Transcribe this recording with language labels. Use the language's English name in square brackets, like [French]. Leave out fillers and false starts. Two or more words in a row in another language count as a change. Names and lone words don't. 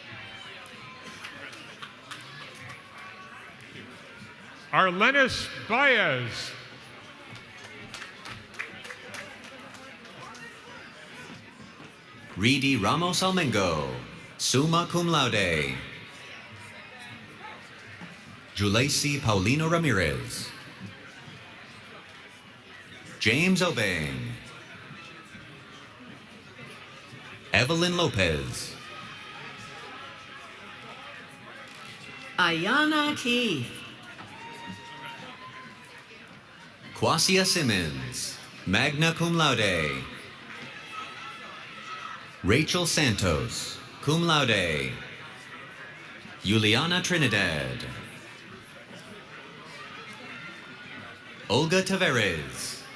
[English] Arlenis Baez. Reedy Ramos Almengo, [Latin] summa cum laude. [English] Julesi Paulino Ramirez. James Obeng. Evelyn Lopez. Ayana Keith. Kwasia Simmons, [Latin] magna cum laude. [English] Rachel Santos, [Latin] cum laude. [English] Juliana Trinidad. Olga Taveras.